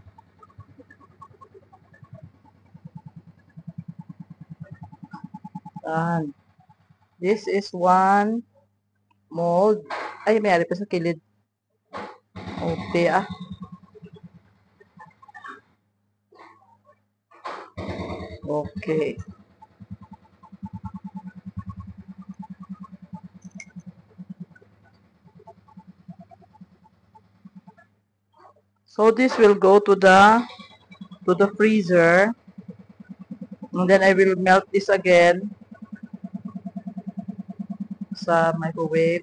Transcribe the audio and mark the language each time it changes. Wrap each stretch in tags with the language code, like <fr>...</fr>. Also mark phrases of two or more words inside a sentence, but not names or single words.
<tl>Yan.</tl> <en>This is one mold.</en> <hil>Ay, may ari pa sa kilid.</hil> <en>Okay ah. Okay. So this will go to the freezer. And then I will melt this again sa microwave.</en>